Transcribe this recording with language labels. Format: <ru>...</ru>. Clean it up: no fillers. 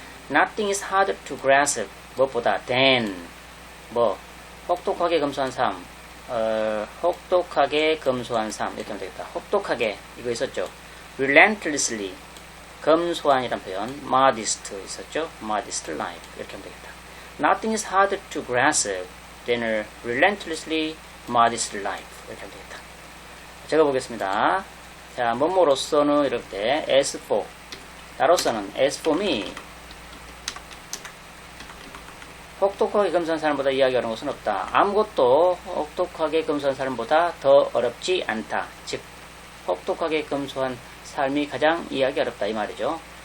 <en>Nothing is harder to grasp,</en> <ko>무엇보다 than, 혹독하게 검소한 삶, 혹독하게 검소한 삶 이렇게 하면 되겠다. 혹독하게 이거 있었죠. relentlessly, 검소한이란 표현, modest 있었죠. modest life 이렇게 하면 되겠다.</ko> <en>Nothing is harder to grasp than a relentlessly modest life</en> <ko>이렇게 하면 되겠다. 적어보겠습니다. 자, 뭐뭐로서는 이럴 때 as for, 나로서는</ko> <en>as for me,</en> <ko>혹독하게 검소한 사람보다 이해하기 어려운 것은 없다. 아무것도 혹독하게 검소한 사람보다 더 어렵지 않다. 즉, 혹독하게 검소한 삶이 가장 이해하기 어렵다 이 말이죠.</ko>